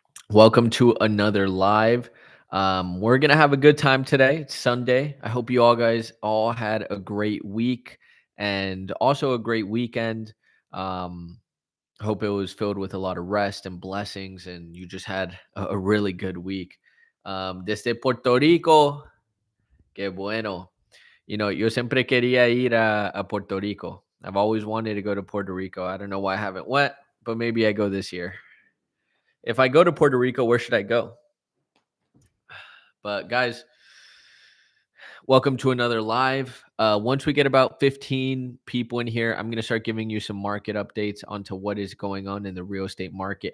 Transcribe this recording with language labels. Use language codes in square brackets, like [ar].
[en] Welcome to another live. We're going to have a good time today. It's Sunday. I hope you all guys all had a great week and also a great weekend. I hope it was filled with a lot of rest and blessings and you just had a really good week. [es] Desde Puerto Rico, qué bueno. Yo siempre quería ir a Puerto Rico. [en] I've always wanted to go to Puerto Rico. I don't know why I haven't went, but maybe I go this year. If I go to Puerto Rico, where should I go? But guys, welcome to another live. Once we get about 15 people in here, I'm going to start giving you some market updates onto what is going on in the real estate market.